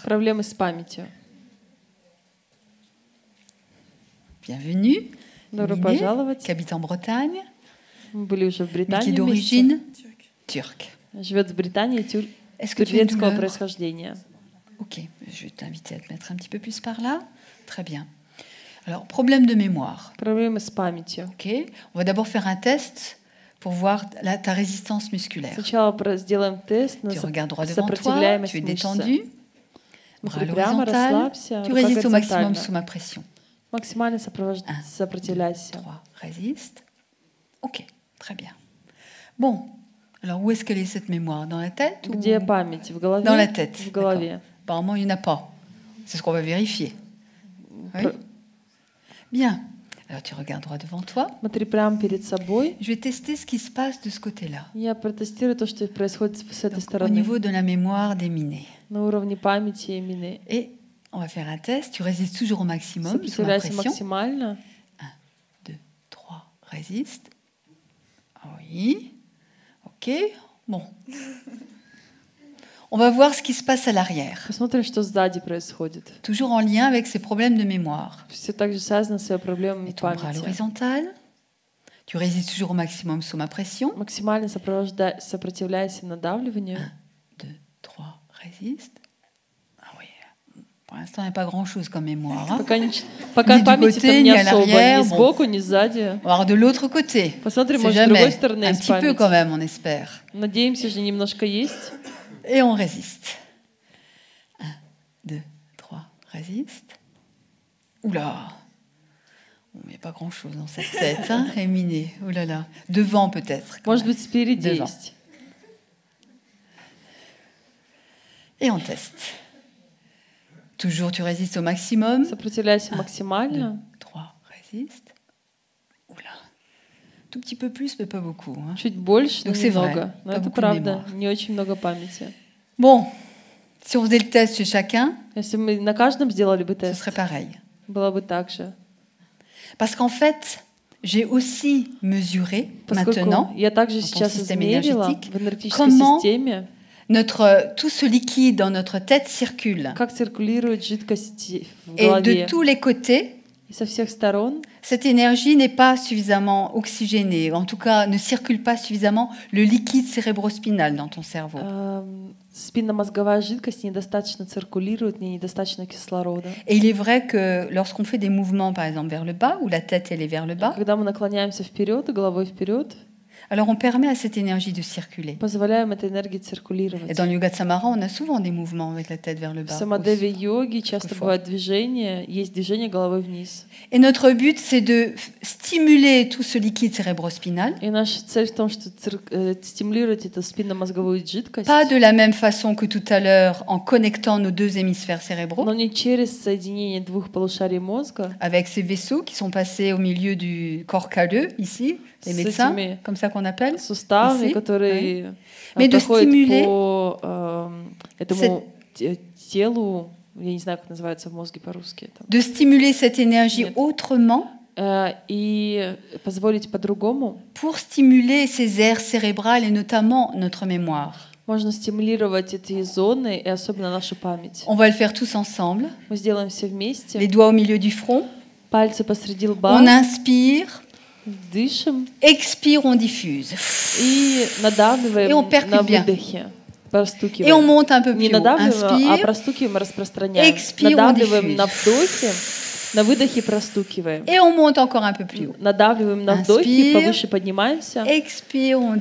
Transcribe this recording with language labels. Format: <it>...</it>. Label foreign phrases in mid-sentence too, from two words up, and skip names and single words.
<ru>проблемы с памятью.</ru> <fr>Bienvenue.</fr> <ru>Добро</ru> <fr>Éminé,</fr> <ru>пожаловать.</ru> <fr>qui habite en Bretagne,</fr> <ru>Мы были уже в</ru> <fr>mais qui est</fr> <ru>Британии вместе.</ru> <fr>d'origine turque.</fr> <ru>Живет в Британии,</ru> <fr>Est-ce que tu as une</fr> <ru>турецкого</ru> <fr>douleur?</fr> <ru>происхождения.</ru> <fr>Ok, je vais t'inviter à te mettre un petit peu plus par là. Très bien. Alors, problème de mémoire.</fr> <ru>Проблемы с памятью.</ru> <fr>Ok, on va d'abord faire un test pour voir ta résistance musculaire.</fr> <ru>Сначала сделаем тест на</ru> <fr>Tu regardes droit devant toi,</fr> <ru>сопротивляемость</ru> <fr>tu es</fr> <ru>мышцы.</ru> <fr>détendu. Bras à</fr> <ru>Прямо</ru> <fr>l'horizontale.</fr> <ru>расслабься,</ru> <fr>Tu</fr> <ru>рука</ru> <fr>résistes au maximum</fr> <ru>горизонтально.</ru> <fr>sous ma pression.</fr> <ru>Максимально сопротивляйся.</ru> <fr>3, résiste. Ok, très bien. Bon, alors où est-ce qu'elle est cette mémoire? Dans la tête ou...</fr> <ru>Где память? В голове?</ru> <fr>Dans la tête.</fr> <ru>В голове.</ru> <fr>Apparemment, il n'y en a pas. C'est ce qu'on va vérifier. Oui.</fr> <ru>Про-</ru> <fr>Bien. Alors, tu regardes droit devant toi.</fr> <ru>Смотри прямо перед собой.</ru> <fr>Je vais tester ce qui se passe de ce côté-là,</fr> <ru>Я протестирую то, что происходит с этой</ru> <fr>donc, au</fr> <ru>стороны.</ru> <fr>niveau de la mémoire d'éminé.</fr> <ru>На уровне памяти именно.</ru> <fr>Et on va faire un test. Tu résistes toujours au maximum sous ma</fr> <ru>Сопротивляйся</ru> <fr>pression.</fr> <ru>максимально.</ru> <fr>2, 3, résiste. Oui. Ok. Bon. On va voir ce qui se passe à l'arrière.</fr> <ru>Посмотрим, что сзади происходит.</ru> <fr>Toujours en lien avec ces problèmes de mémoire.</fr> <ru>Все также связано с проблемами</ru> <fr>Et ton bras à</fr> <ru>памяти.</ru> <fr>l'horizontale. Tu résistes toujours au maximum sous ma pression.</fr> <ru>Максимально сопротивляйся надавливанию.</ru> <fr>2, 3, résiste. Ah oui. Pour l'instant, il n'y a pas grand-chose comme mémoire. hein.</fr> <ru>Пока</ru> <fr>Ни du</fr> <ru>памяти</ru> <fr>côté,</fr> <ru>там ни не</ru> <fr>à</fr> <ru>особо,</ru> <fr>l'arrière,</fr> <ru>ни</ru> <fr>bon.</fr> <ru>сбоку, ни сзади.</ru> <fr>On va voir de l'autre côté.</fr> <ru>Посмотрим,</ru> <fr>C'est</fr> <ru>может, с другой</ru> <fr>jamais.</fr> <ru>стороны</ru> <fr>Un</fr> <ru>есть</ru> <fr>petit peu</fr> <ru>память.</ru> <fr>quand même, on espère.</fr> <ru>Надеемся же, немножко есть.</ru> <fr>Et on résiste. 1, 2, 3, résiste. Oula. Bon, il n'y a pas grand-chose dans cette tête, hein, Éminé. Oh là là. Devant peut-être. quand</fr> <ru>Может</ru> <fr>même.</fr> <ru>быть, спереди</ru> <fr>Devant.</fr> <ru>есть.</ru> <fr>Et on teste. Toujours, tu résistes au maximum.</fr> <ru>Сопротивляйся 2, максимально.</ru> <fr>3, résiste. Oula. Tout petit peu plus, mais pas beaucoup. hein.</fr> <ru>Чуть больше, но</ru> <fr>Donc c'est vrai,</fr> <ru>немного. Но</ru> <fr>pas</fr> <ru>это</ru> <fr>beaucoup de</fr> <ru>правда,</ru> <fr>mémoire.</fr> <ru>не очень много памяти.</ru> <fr>Bon, si on faisait le test chez chacun,</fr> <ru>Если мы на каждом сделали бы</ru> <fr>ce</fr> <ru>тест,</ru> <fr>serait pareil.</fr> <ru>было бы так же.</ru> <fr>Parce qu'en fait, j'ai aussi mesuré</fr> <ru>Поскольку</ru> <fr>maintenant</fr> <ru>я также</ru> <fr>dans ton</fr> <ru>сейчас</ru> <fr>système</fr> <ru>измерила</ru> <fr>énergétique,</fr> <ru>в энергетической</ru> <fr>comment</fr> <ru>системе,</ru> <fr>tout ce liquide dans notre tête circule.</fr> <ru>как циркулирует жидкость в</ru> <fr>Et de</fr> <ru>голове.</ru> <fr>tous les côtés,</fr> <ru>И со всех сторон</ru> <fr>cette énergie n'est pas suffisamment oxygénée, en tout cas ne circule pas suffisamment le liquide cérébrospinal dans ton cerveau.</fr> <ru>спинномозговая жидкость недостаточно циркулирует, недостаточно кислорода.</ru> <fr>Et il est vrai que lorsqu'on fait des mouvements, par exemple vers le bas, où la tête elle est vers le bas,</fr> <ru>Когда мы наклоняемся вперед, головой вперед,</ru> <fr>Alors on permet à cette énergie de circuler.</fr> <ru>Позволяем этой энергии</ru> <fr>Et</fr> <ru>циркулировать.</ru> <fr>dans le Yoga de Samara, on a souvent des mouvements avec la tête vers le</fr> <ru>В</ru> <fr>bas.</fr> <ru>самадеве</ru> <fr>aussi.</fr> <ru>йоги часто</ru> <fr>Quelquefois.</fr> <ru>бывают движения, есть движение головой вниз.</ru> <fr>Et notre but, c'est de stimuler tout ce liquide cérébrospinal,</fr> <ru>И наша цель в том, что стимулировать эту спинномозговую жидкость,</ru> <fr>pas de la même façon que tout à l'heure en connectant nos deux hémisphères cérébraux,</fr> <ru>но не через соединение двух полушарий мозга,</ru> <fr>avec ces vaisseaux qui sont passés au milieu du corps calleux, ici, les</fr> <ru>С</ru> <fr>médecins,</fr> <ru>этими</ru> <fr>comme ça qu'on appelle.</fr> <ru>суставами,</ru> <fr>Ici,</fr> <ru>которые</ru> <fr>Mais de</fr> <ru>проходят</ru> <fr>stimuler</fr> <ru>по этому телу, я не знаю, как называется в мозге по-русски, это.</ru> <fr>De stimuler cette énergie</fr> <ru>Нет.</ru> <fr>autrement</fr> <ru>И позволить по-другому.</ru> <fr>pour stimuler ces aires cérébrales et notamment notre mémoire.</fr> <ru>Можно стимулировать эти зоны и особенно нашу память.</ru> <fr>On va le faire tous ensemble.</fr> <ru>Мы сделаем все вместе.</ru> <fr>Les doigts au milieu du front.</fr> <ru>Пальцы посреди лба.</ru> <fr>On inspire,</fr> <ru>Дышим</ru> <fr>expire, on diffuse.</fr> <ru>и надавливаем И он percute на</ru> <fr>bien.</fr> <ru>выдохе.</ru> <fr>Et on</fr> <ru>Простукиваем.</ru> <fr>monte un peu</fr> <ru>Не</ru> <fr>plus haut.</fr> <ru>надавливаем, а</ru> <fr>Inspire,</fr> <ru>простукиваем и распространяем.</ru> <fr>expire, on</fr> <ru>Надавливаем</ru> <fr>diffuse.</fr> <ru>на вдохе, на выдохе простукиваем.</ru> <fr>et on monte encore un peu plus haut.</fr> <ru>Надавливаем на вдохе,</ru> <fr>Inspire.</fr> <ru>повыше поднимаемся.</ru> <fr>Expire, on</fr>